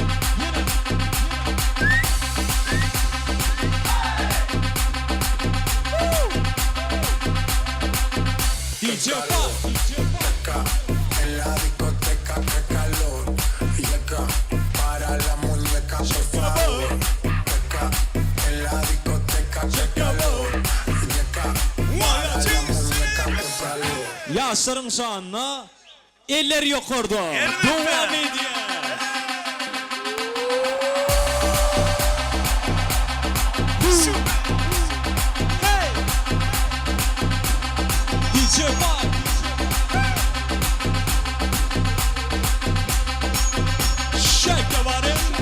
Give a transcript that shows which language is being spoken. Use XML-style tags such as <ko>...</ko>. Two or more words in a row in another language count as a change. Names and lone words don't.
<es>DJ Pop. En la discoteca, qué calor. Y acá, para la muñeca, por favor. Acá, en la discoteca, qué calor. Y acá, para la muñeca, por favor.</es> <tr>Yaşların şanına eller yukarıda. Devam ediyor. Hey.</tr> <en>DJ Pop. Shake your body.</en>